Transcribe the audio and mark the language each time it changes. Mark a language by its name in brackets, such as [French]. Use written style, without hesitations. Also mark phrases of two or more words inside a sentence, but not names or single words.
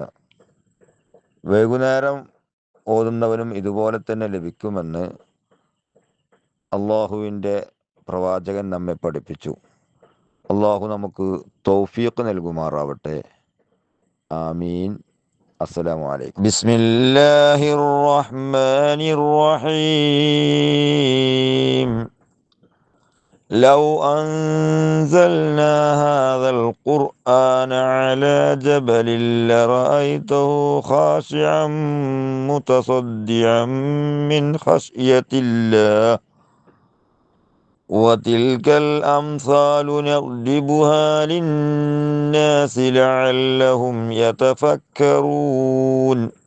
[Malayalam] വൈകുന്നേരം ഓതുന്നവനും ഇതുപോലെ തന്നെ ലഭിക്കുമെന്ന് അള്ളാഹുവിൻ്റെ പ്രവാചകൻ നമ്മെ പഠിപ്പിച്ചു. അള്ളാഹു നമുക്ക് തൗഫീഖ് നൽകുമാറാവട്ടെ. [Arabic] آمين. السلام عليكم. بسم الله الرحمن الرحيم. لو أنزلنا هذا القرآن على جبل لرأيته خاشعا متصدعا من خشية الله وتلك الأمثال نضربها للناس لعلهم يتفكرون.